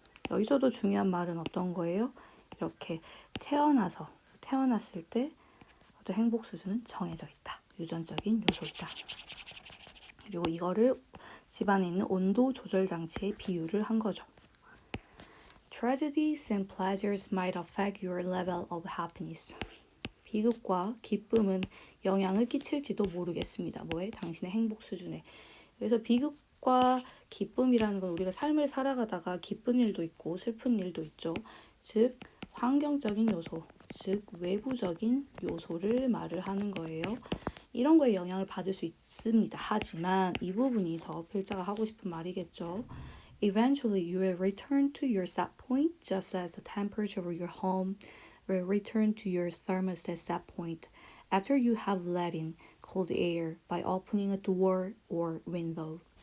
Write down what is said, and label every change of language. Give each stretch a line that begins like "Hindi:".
Korean: 여기서도 중요한 말은 어떤 거예요? 이렇게 태어났을 때 어떤 행복 수준은 정해져 있다. 유전적인 요소이다. 그리고 이거를 집안에 있는 온도 조절 장치에 비유를 한 거죠.
English: Tragedies and pleasures might affect your level of happiness.
Korean: 비극과 기쁨은 영향을 끼칠지도 모르겠습니다. 뭐에? 당신의 행복 수준에. 그래서 비극과 기쁨이라는 건 우리가 삶을 살아가다가 기쁜 일도 있고 슬픈 일도 있죠. 즉 환경적인 요소, 즉 외부적인 요소를 말을 하는 거예요. 이런 거에 영향을 받을 수 있습니다. 하지만 이 부분이 더 필자가 하고 싶은 말이겠죠.
English: Eventually you will return to your set point just as the temperature of your home will return to your thermostat set point after you have let in cold air by opening a door or window.